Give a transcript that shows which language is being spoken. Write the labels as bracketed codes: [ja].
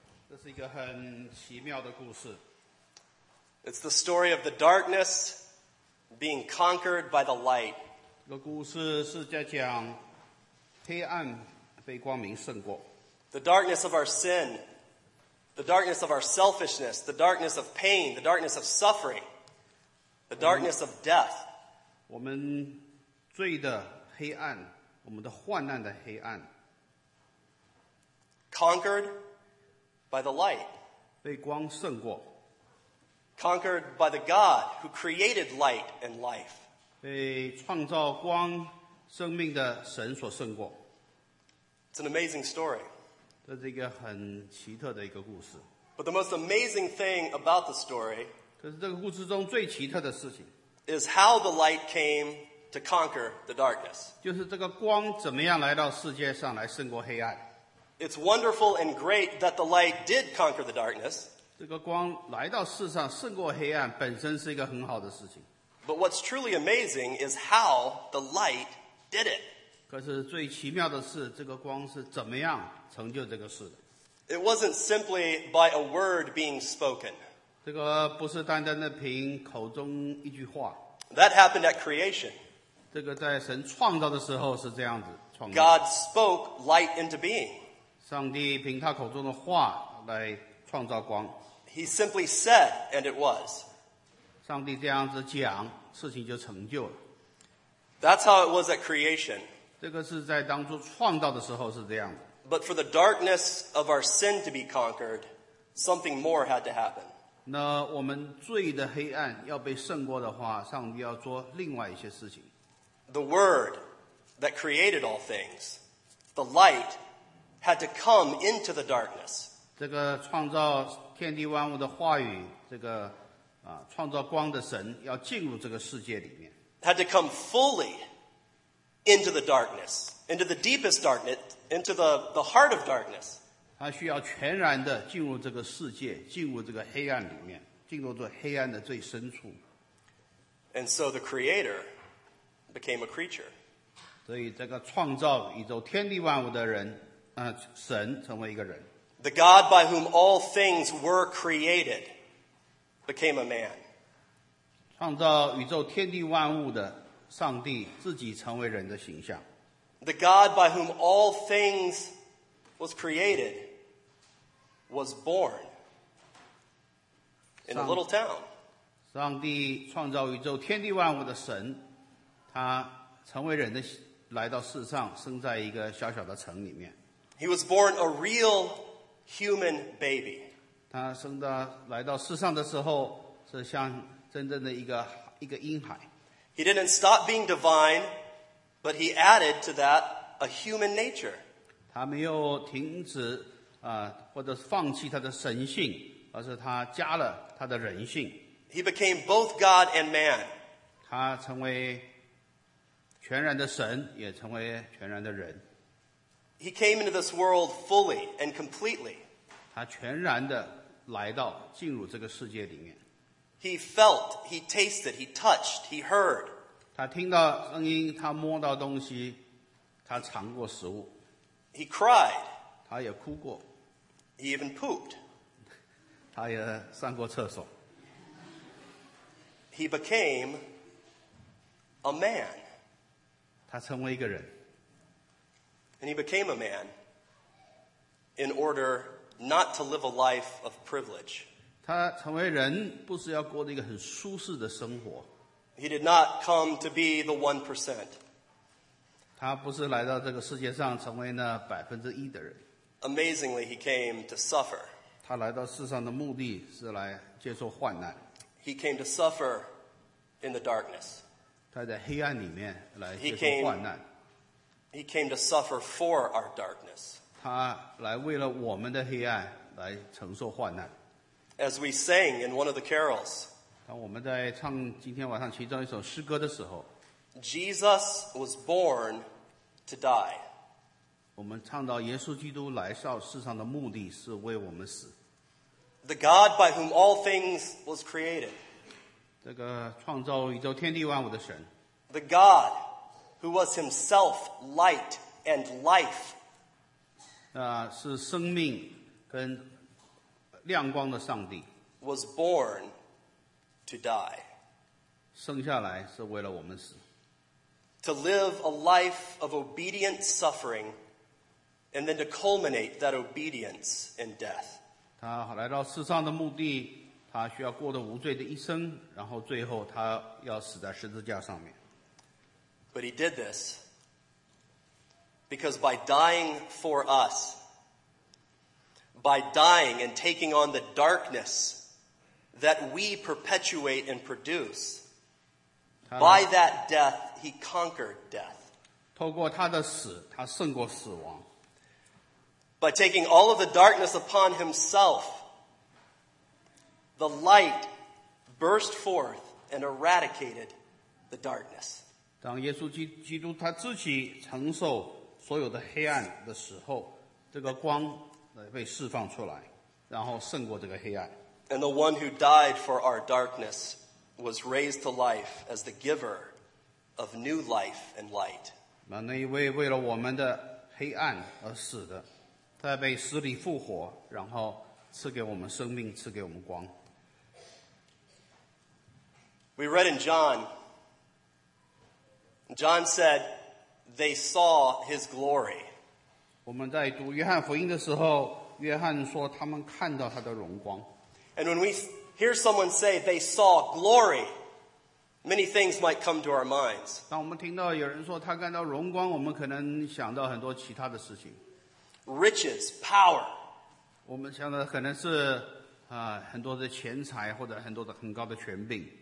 [zh] 这是一个很奇妙的故事。 [en] It's the story of the darkness being conquered by the light. [zh] 这个故事是在讲黑暗被光明胜过。 [en] The darkness of our sin, the darkness of our selfishness, the darkness of pain, the darkness of suffering, the darkness of death. [zh] 我们罪的黑暗，我们的患难的黑暗。 [en] Conquered by the light. [zh] 被光胜过。 [en] Conquered by the God who created light and life. [zh] 被创造光生命的神所胜过。 [en] It's an amazing story. [zh] 这是一个很奇特的一个故事。 [en] But the most amazing thing about the story [zh] 可是这个故事中最奇特的事情 [en] is how the light came to conquer the darkness. [zh] 就是这个光怎么样来到世界上来胜过黑暗。 [en] It's wonderful and great that the light did conquer the darkness. [zh] 这个光来到世上胜过黑暗本身是一个很好的事情。 [en] But what's truly amazing is how the light did it. [zh] 可是最奇妙的是这个光是怎么样成就这个事的。 [en] It wasn't simply by a word being spoken. [zh] 这个不是单单的凭口中一句话。 [en] That happened at creation. [zh] 这个在神创造的时候是这样子创造。 [en] God spoke light into being. [zh] 上帝凭他口中的话来创造光。 [en] He simply said, and it was. [zh] 上帝这样子讲，事情就成就了。 [en] That's how it was at creation. [zh] 这个是在当初创造的时候是这样子。 [en] But for the darkness of our sin to be conquered, something more had to happen. [zh] 那我们罪的黑暗要被胜过的话，上帝要做另外一些事情。 [en] The Word that created all things, the light. Had to come into the darkness. [zh] 这个创造天地万物的话语，这个啊，创造光的神要进入这个世界里面。 [en] Had to come fully into the darkness, into the deepest darkness, into the heart of darkness. [zh] 他需要全然的进入这个世界，进入这个黑暗里面，进入这黑暗的最深处。 [en] And so the Creator became a creature. [zh] 所以这个创造宇宙天地万物的人。神成为一个人。 [en] The God by whom all things were created became a man. [zh] 创造宇宙天地万物的上帝自己成为人的形象。 [en] The God by whom all things was created was born in a little town. [zh] 上帝创造宇宙天地万物的神，他成为人的来到世上，生在一个小小的城里面。 [en] He was born a real human baby. [zh] 他生到来到世上的时候是像真正的一个婴孩。 [en] He didn't stop being divine, but he added to that a human nature. [zh] 他没有停止或者放弃他的神性，而是他加了他的人性。 [en] He became both God and man. [zh] 他成为全然的神，也成为全然的人。 [en] He came into this world fully and completely. [zh] 他全然地来到进入这个世界里面。 [en] He felt, he tasted, he touched, he heard. [zh] 他听到声音，他摸到东西，他尝过食物。 [en] He cried. [zh] 他也哭过。 [en] He even pooped. [zh] 他也上过厕所。 [en] He became a man. [zh] 他成为一个人。 [en] And he became a man in order not to live a life of privilege. [zh] 他成为人不是要过一个很舒适的生活。 [en] He did not come to be the 1%. [zh] 他不是来到这个世界上成为那1%的人。 [en] Amazingly, he came to suffer. [zh] 他来到世上的目的是来接受患难。 [en] He came to suffer in the darkness. [zh] 他在黑暗里面来接受患难。 [en] He came to suffer for our darkness. [zh] 他来为了我们的黑暗来承受患难。 [en] As we sang in one of the carols, [zh] 当我们在唱今天晚上其中一首诗歌的时候， [en] Jesus was born to die. [zh] 我们唱到耶稣基督来到世上的目的是为我们死。 [en] The God by whom all things was created. [zh] 这个创造宇宙天地万物的神。 [en] The God. Who was himself light and life. [zh] 是生命跟亮光的上帝。 [en] Was born to die. [zh] 生下来是为了我们死。 [en] To live a life of obedient suffering, and then to culminate that obedience in death. [zh] 他来到世上的目的，他需要过的无罪的一生，然后最后他要死在十字架上面。 [en] But he did this because by dying for us, by dying and taking on the darkness that we perpetuate and produce, by that death, he conquered death. [zh] 透过他的死，他胜过死亡。 [en] By taking all of the darkness upon himself, the light burst forth and eradicated the darkness. [zh] 当耶稣基督他自己承受所有的黑暗的时候，这个光被释放出来，然后胜过这个黑暗。 [en] And the one who died for our darkness was raised to life as the giver of new life and light. [zh] 那一位为了我们的黑暗而死的，他被死里复活，然后赐给我们生命，赐给我们光。 [en] We read in John. John said, "They saw his glory." [zh] 我们在读约翰福音的时候，约翰说他们看到他的荣光。 [en] And when we hear someone say they saw glory, many things might come to our minds. [zh] 当我们听到有人说他看到荣光，我们可能想到很多其他的事情。 [en] Riches, power. [zh] 我们想到可能是很多的钱财或者很多的很高的权柄。